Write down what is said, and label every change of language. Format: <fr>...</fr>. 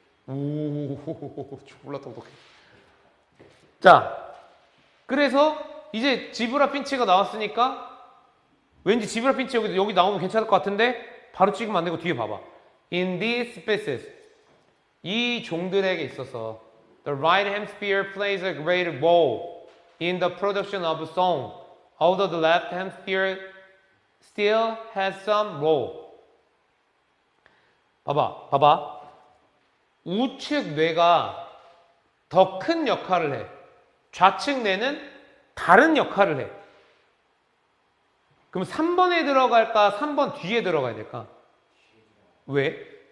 <ko>오, 졸라 똑똑해. 자, 그래서 이제 지브라 핀치가 나왔으니까 왠지 지브라 핀치 여기 나오면 괜찮을 것 같은데 바로 찍으면 안 되고 뒤에 봐봐.</ko> <en>In these species,</en> <ko>이 종들에게 있어서</ko> <en>the right hemisphere plays a great role in the production of song, although the left hemisphere still has some role.</en> <ko>봐봐. 우측 뇌가 더 큰 역할을 해. 좌측 뇌는 다른 역할을 해. 그럼 3번에 들어갈까? 3번 뒤에 들어가야 될까? 왜?</ko>